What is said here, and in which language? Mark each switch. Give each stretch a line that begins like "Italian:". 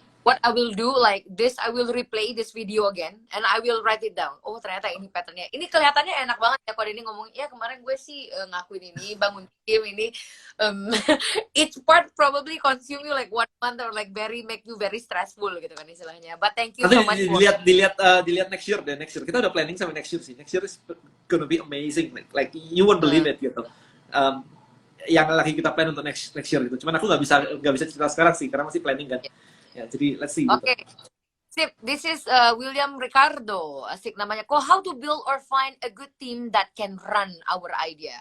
English: What I will do like this, I will replay this video again and I will write it down.
Indonesian: Oh ternyata ini patternnya. Ini kelihatannya enak banget ya kalau ini ngomong. Ya kemarin gue sih ngakuin ini, bangun tim ini.
English: Each part probably consume you like 1 month or like make you very stressful
Indonesian: gitu kan istilahnya.
English: But thank you so much.
Indonesian: Dilihat
English: next year deh, next year.
Indonesian: Kita udah planning sampai
English: next year sih. Next year is gonna be amazing, like you won't believe it
Indonesian: gitu. Yang lagi kita plan untuk next year gitu. Cuman aku nggak bisa cerita sekarang sih karena masih planning kan. Ya, jadi
English: let's see.
Indonesian: Oke. Sip,
English: this is
Indonesian: William Ricardo. Asik namanya.
English: Kok how to build or find a good team that can run our idea.